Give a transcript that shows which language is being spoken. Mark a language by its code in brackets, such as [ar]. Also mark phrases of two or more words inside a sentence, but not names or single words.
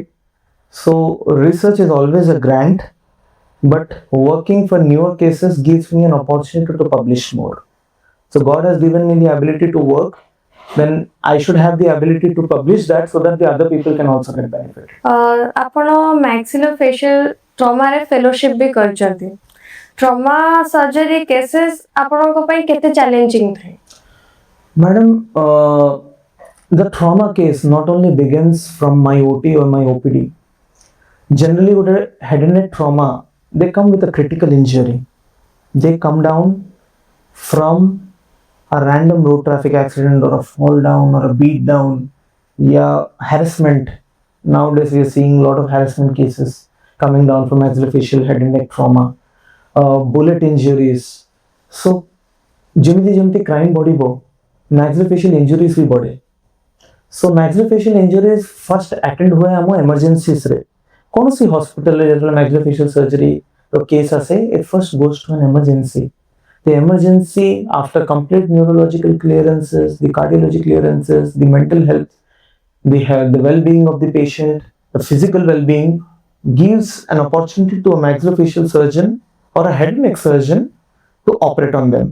[en] So research is always a grant, but working for newer cases gives me an opportunity to publish more. So God has given me the ability to work, then I should have the ability to publish that so that the other people can also get benefit. [or] ଆପଣ [en] maxillofacial trauma [or] ରେ fellowship ବି କରିଛନ୍ତି। [en] trauma surgery cases [or] ଆପଣଙ୍କ ପାଇଁ କେତେ challenging ଥାଏ? [en] Madam, the trauma case not only begins from my OT or my OPD. Generally, with a head and neck trauma, they come with a critical injury. They come down from a random road traffic accident or a fall down or a beat down, yeah, harassment. Nowadays we are seeing a lot of harassment cases coming down from maxillofacial head and neck trauma, bullet injuries. [or] So ଯେମିତି ଯେମିତି କ୍ରାଇମ୍ ବଢ଼ିବ [en] maxillofacial injuries [or] ବି ବଢ଼େ। [en] So maxillofacial injuries first attend [or] हुए ଆମ emergencies ରେ। କୌଣସି ହସ୍ପିଟାଲରେ ଯେତେବେଳେ [en] maxillofacial surgery [or] ର କେସ୍ ଆସେ, [en] it first goes to an emergency. The emergency, after complete neurological clearances, the cardiology clearances, the mental health, the well-being of the patient, the physical well-being, gives an opportunity to a maxillofacial surgeon or a head and neck surgeon to operate on them.